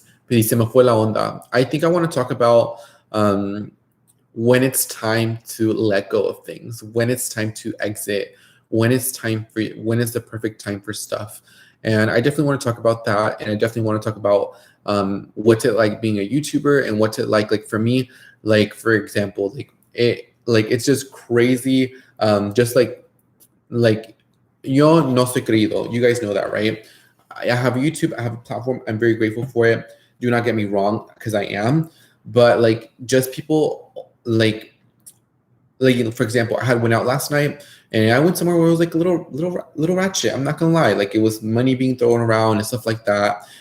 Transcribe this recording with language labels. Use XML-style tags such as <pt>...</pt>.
<es>Se me fue la onda.</es> <en>I think I want to talk about when it's time to let go of things, when it's time to exit, when it's the perfect time for stuff. And I definitely want to talk about that. And I definitely want to talk about what's it like being a YouTuber, and what's it like for me, like, for example, it's just crazy. Just like</en> <es>yo no soy creído.</es> <en>You guys know that, right? I have YouTube, I have a platform. I'm very grateful for it. Do not get me wrong, because I am. But like, just people like, for example, I had went out last night, and I went somewhere where it was like a little ratchet. I'm not gonna lie, like it was money being thrown around and stuff like that.</en>